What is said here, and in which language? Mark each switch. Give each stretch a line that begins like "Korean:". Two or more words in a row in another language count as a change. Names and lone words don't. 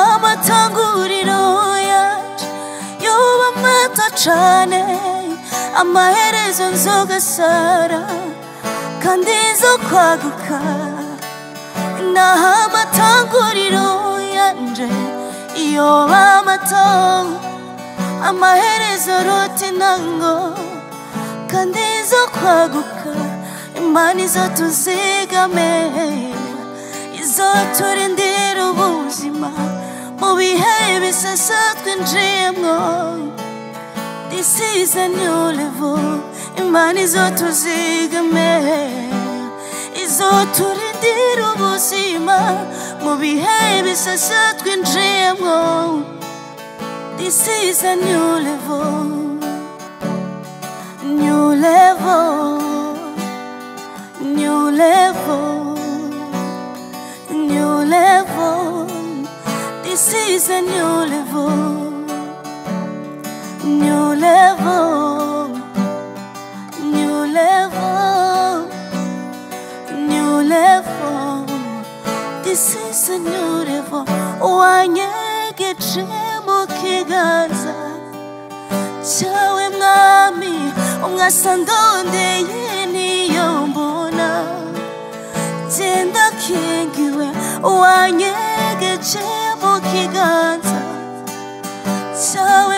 Rundi: amatanguriro yacu yoba mato cane amaherezo nzogasara kandi nzokwaguka naho amatanguriro yanje yoba mato amaherezo aruta intango kandi nzokwaguka Imana izotuzigame izoturindira ubuzima mu bihe bisasa twinjiyemwo
English: This is a new level
Rundi: Imana izotuzigame izoturindira ubuzima mu bihe bisasa twinjiyemwo
English: This is a new level New level New level New level This is a new level New level New level New level This is a new level
Rundi: wanyegeje mu kiganza cyawe mwami umwasa ndondeye niyo mbona genda kingiwe wanyegeje mu kiganza cyawe